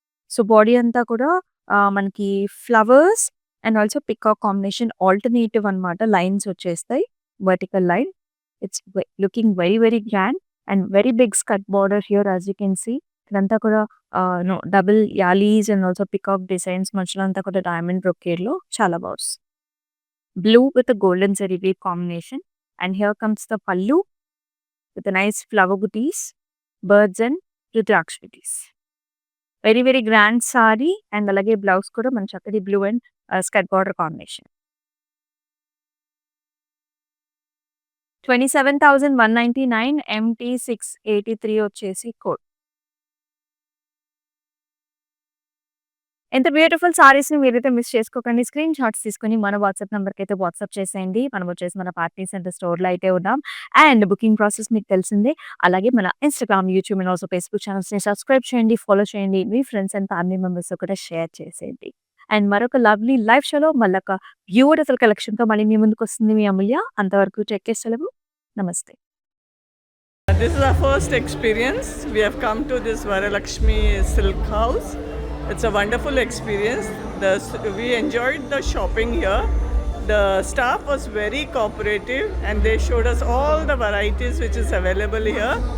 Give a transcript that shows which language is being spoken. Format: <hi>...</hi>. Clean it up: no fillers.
<te>So, body అంతా కూడా మనకి flowers and also peacock combination alternative అన్నమాట. లైన్స్ వచ్చేస్తాయి. Vertical line.</te> <en>It's looking very very grand and very big skirt border here as you can see.</en> <te>ఇదంతా కూడా double allies and also peacock designs మధ్యలో అంతా కూడా డైమండ్ బ్రొకేడ్‌లో చాలా బాగుంది. Blue with golden zari weave combination.</te> <en>And here comes the pallu with a nice flower booties, birds and rudraksha booties.</en> <te>Very very grand sorry and అలాగే blouse కూడా మన చక్కటి blue and skirt border combination. 27,199. MT683 వచ్చేసి code. ఎంత beautiful సారీస్‌ని మీరైతే miss చేసుకోకండి. Screen shots తీసుకొని మన వాట్సాప్ నంబర్‌కి అయితే వాట్సాప్ చేసేయండి. మనం వచ్చేసి మన పార్ట్నీ సెంటర్ స్టోర్‌లో అయితే ఉన్నాం. అండ్ బుకింగ్ ప్రాసెస్ మీకు తెలిసిందే. అలాగే మన Instagram, YouTube and also Facebook ఛానెల్స్‌ని subscribe చేయండి, ఫాలో చేయండి. మీ ఫ్రెండ్స్ అండ్ ఫ్యామిలీ మెంబర్స్‌తో కూడా షేర్ చేసేయండి. అండ్ మరొక లవ్లీ లైవ్ షోలో మళ్ళొక బ్యూటిఫుల్ కలెక్షన్‌తో మళ్ళీ మీ ముందుకొస్తుంది మీ అమూల్య. అంతవరకు టేక్ కేర్. సెలవు. నమస్తే.</te> <en>This is our first experience. We have come to this Varalakshmi Silk House. It's a wonderful experience. We enjoyed the shopping here. The staff was very cooperative and they showed us all the varieties which is available here.</en>